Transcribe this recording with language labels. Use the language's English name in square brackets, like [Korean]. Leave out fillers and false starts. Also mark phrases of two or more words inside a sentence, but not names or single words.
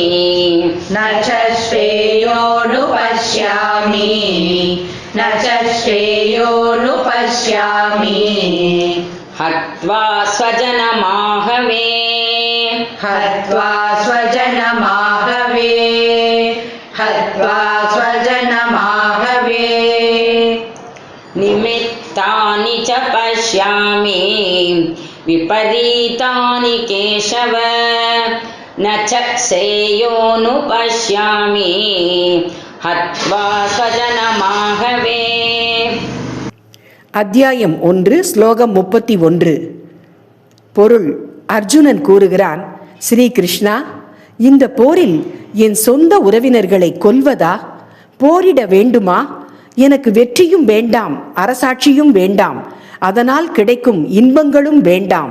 [Sanskrit] हत्वा स्वजनमाहवे निमित्तानि च पश्यामि विपरीतानि केशव न च श्रेयोनुपश्यामि हत्वा स्वजनमाहवे. [Tamil] அத்தியாயம் 1 ஸ்லோகம் 31. பொருள்: அர்ஜுனன் கூறுகிறான், ஸ்ரீ கிருஷ்ணா, இந்த போரில் என் சொந்த உறவினர்களை கொல்வதா? போரிட வேண்டுமா? எனக்கு வெற்றியும் வேண்டாம், அரசாட்சியும் வேண்டாம், அதனால் கிடைக்கும் இன்பங்களும் வேண்டாம்.